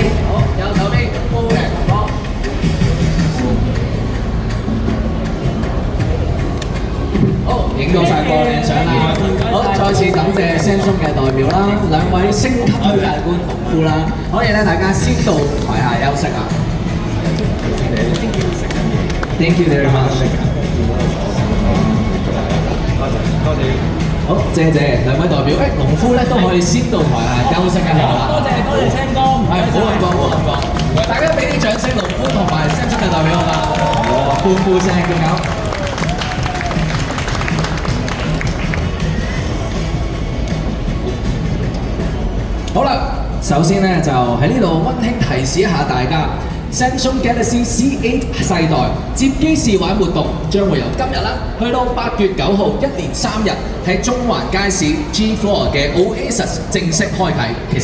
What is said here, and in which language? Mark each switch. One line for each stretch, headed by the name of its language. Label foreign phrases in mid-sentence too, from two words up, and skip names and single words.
Cantonese: 好，右手邊高嘅，好。好，影到晒個靚相啦！好，再次感謝 Samsung 嘅代表啦，兩位星級推介官農夫啦，可以咧大家先到台下休息啊。
English: Thank you very much。
Cantonese: 好，謝謝兩位代表，農夫咧都可以先到台下休息一下啦。多謝青哥，係，好咁講，好咁講，大家俾啲掌聲，農夫同埋 Samsung 嘅代表好嘛？歡呼聲見有。好啦，首先咧就喺呢度溫馨提示一下大家 ，Samsung Galaxy C8 世代接機試玩活動將會由今日啦，去到8月9號，1連3日喺中環街市 G Floor 嘅 Oasis 正式開啟。